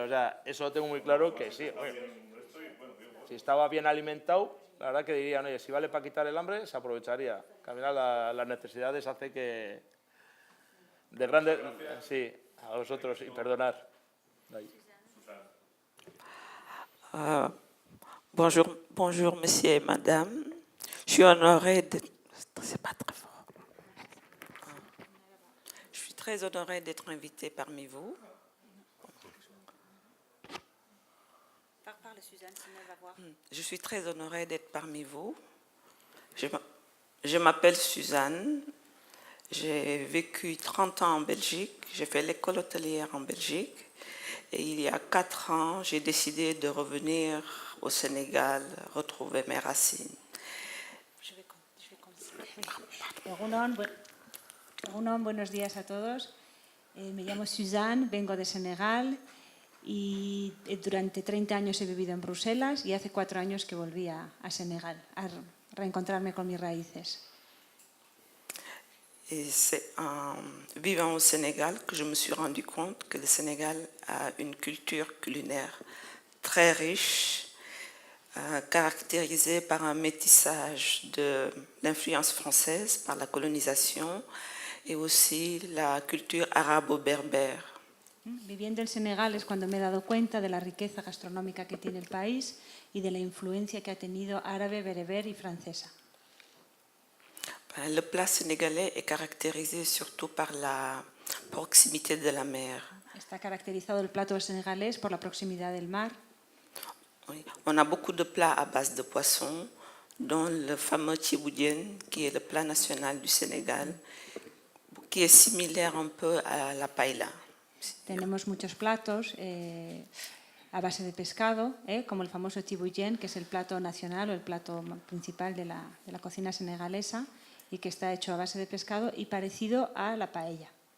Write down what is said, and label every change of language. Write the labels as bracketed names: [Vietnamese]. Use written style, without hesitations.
[Spanish] O sea, eso lo tengo muy claro que sí. Oye, si estaba bien alimentado, la verdad que dirían, oye, si vale para quitar el hambre, se aprovecharía. Que al final las necesidades hace que... De grandes... Sí, a vosotros, y perdonar. Ahí. [French] Bonjour, monsieur et madame. Je suis honorée d'être... C'est pas très fort. Je suis très honorée d'être invitée parmi vous. Parle, Suzanne, sinon elle va voir. Je suis très honorée d'être parmi vous. Je m'appelle Suzanne. J'ai vécu 30 ans en Belgique. J'ai fait l'école hôtelière en Belgique. Et il y a 4 ans, j'ai décidé de revenir au Sénégal, retrouver mes racines. Je vais commencer. [Spanish] Egunon, buenos días a todos. Me llamo Suzanne, vengo de Senegal y durante 30 años he vivido en Bruselas y hace 4 años que volví a Senegal a reencontrarme con mis raíces. [French] Et c'est en vivant au Sénégal que je me suis rendu compte que le Sénégal a une culture culinaire très riche, caractérisée par un métissage de l'influence française par la colonisation et aussi la culture arabo-berbère. [Spanish] Viviendo en Senegal es cuando me he dado cuenta de la riqueza gastronómica que tiene el país y de la influencia que ha tenido árabe, bereber y francesa. [French] Le plat sénégalais est caractérisé surtout par la proximité de la mer. [Spanish] Está caracterizado el plato senegalés por la proximidad del mar. [French] Oui. On a beaucoup de plats à base de poisson, dont le fameux tchiboudienne, qui est le plat national du Sénégal, qui est similaire un peu à la paella. [Spanish] Tenemos muchos platos a base de pescado, como el famoso tibouyen, que es el plato nacional o el plato principal de la cocina senegalesa y que está hecho a base de pescado y parecido a la paella.